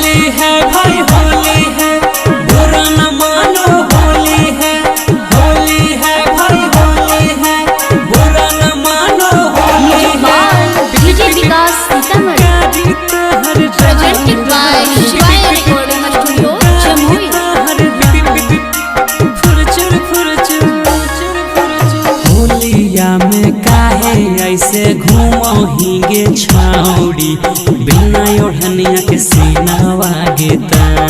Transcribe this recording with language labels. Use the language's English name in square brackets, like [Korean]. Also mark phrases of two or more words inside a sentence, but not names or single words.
[Hindi] है भाई होली है, बुरा न मानो होली है। होली है भाई होली है, बुरा न मानो होली है। डीजे विकास सीतामढ़ी [English] presented by [Hindi] शिवाय रिकॉर्डिंग स्टूडियो जमुई। [Angika] होलिया में काहे ऐसे घूमो हिंगे छाउड़ी, बिना ओढ़निया के सीनावा गेता।